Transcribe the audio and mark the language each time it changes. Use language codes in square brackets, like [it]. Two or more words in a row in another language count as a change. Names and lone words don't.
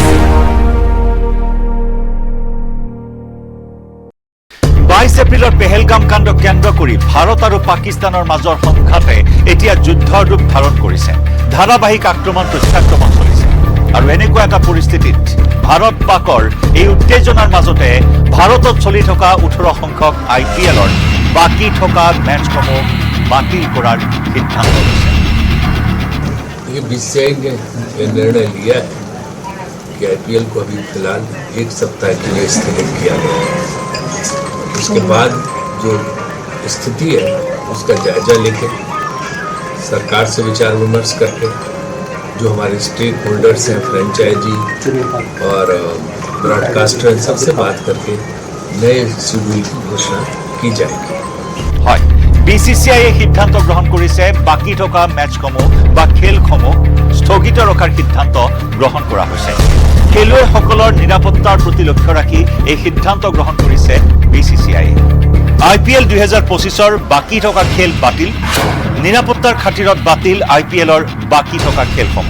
[as] 22 এপ্ৰিলৰ পেহেলগাম কাণ্ডক কেন্দ্ৰ কৰি ভাৰত আৰু পাকিস্তানৰ মাজৰ সংঘাতে এতিয়া যুদ্ধৰ ৰূপ ধাৰণ কৰিছে। ধাৰাবাহিক আক্ৰমণ প্ৰত্যাক্ৰমণ চলিছে আৰু এনেকুৱা এটা পৰিস্থিতিত ভাৰত পাকৰ এই উত্তেজনাৰ মাজতে ভাৰতত চলি থকা 18 সংখ্যক IPLৰ বাকী থকা মেচসমূহ বাতিল কৰাৰ সিদ্ধান্ত লৈছে। [hi] ये BCCI ने यह निर्णय लिया है कि IPL को अभी फिलहाल 1 सप्ताह के लिए स्थगित किया गया है। उसके बाद जो स्थिति है उसका जायजा लेके सरकार से विचार विमर्श करके जो हमारे [en] stake holders [hi] हैं, फ्रेंचाइजी और ब्रॉडकास्टर, सबसे बात करके नए शेड्यूल की घोषणा की जाएगी। [as] হয়, BCCI সিদ্ধান্ত গ্ৰহণ কৰিছে বাকী থকা মেচসমূহ বা খেলসমূহ স্থগিত ৰখাৰ সিদ্ধান্ত গ্ৰহণ কৰা হৈছে। খেলুৱৈসকলৰ নিৰাপত্তাৰ প্ৰতি লক্ষ্য ৰাখি এই সিদ্ধান্ত গ্ৰহণ কৰিছে BCCI। IPL 2025ৰ বাকী থকা খেল বাতিল, নিৰাপত্তাৰ খাতিৰত বাতিল IPLৰ বাকী থকা খেলসমূহ।